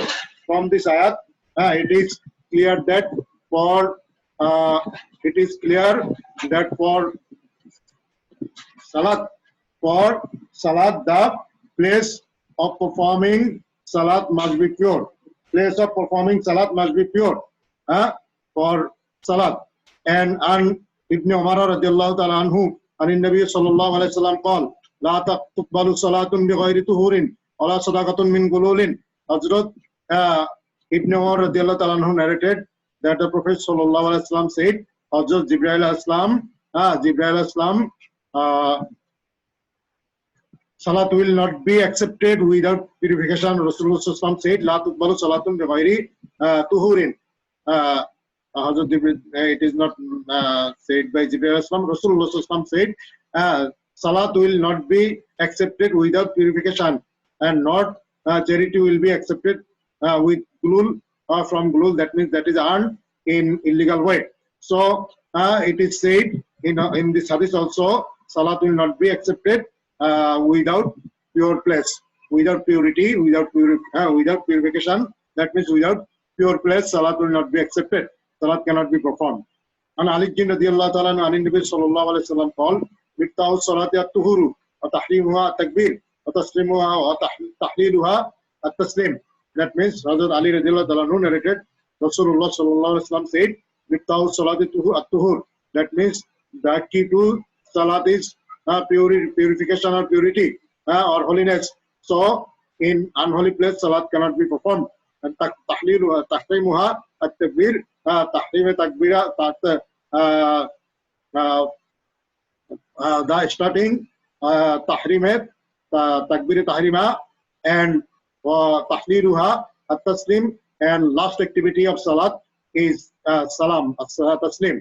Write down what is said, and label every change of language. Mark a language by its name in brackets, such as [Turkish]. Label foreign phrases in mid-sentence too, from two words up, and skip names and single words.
[English] From this ayat, it is clear that for salat, the place of performing salat must be pure. Place of performing salat must be pure for salat. [Arabic] And Ibn Umar رضي الله تعالى عنه, and in Nabi صلى الله عليه وسلم called, لا تقبل صلاة بغير طهور ولا صدقة من غلول. [English] Hazrat Ibn Umar [Arabic] radiallahu ta'ala anhu [English] narrated that the Prophet [Arabic] sallallahu alayhi wa sallam [English] said, Hazrat Jibreel [Arabic] alayhi salam, [English] Salat will not be accepted without purification. Rasulullah said, [Arabic] لا تقبل صلاة بغير طهور. [English] It is not said by Jibril Islam. Rasulullah said, Salat will not be accepted without purification, and not charity will be accepted with gulul from gulul. That means that is earned in illegal way. So it is said in this hadith also, Salat will not be accepted without pure place, without purity, without purification. That means without pure place, Salat will not be accepted. Salat cannot be performed. [Arabic] And Ali bin رضي الله تعالى and Nabi صلى الله عليه وسلم called مفتاح الصلاة الطهور و تحريمها التكبير و تسليمها و تحليلها التسليم. [English] That means Hazrat Ali [Arabic] radiallahu ta'ala [English] narrated, Rasulullah [Arabic] sallallahu alayhi wa sallam [English] said, [Arabic] Miftahus salati at-tuhur. [English] That means the key to Salat is purification or purity or holiness. So in unholy place, Salat cannot be performed. And [Arabic] tahrimuha at-takbir, tahrim takbira, [English] the starting [Arabic] tahrim takbir tahrima, [English] and [Arabic] tahliluha at-taslim, [English] and last activity of Salat is salam, taslim.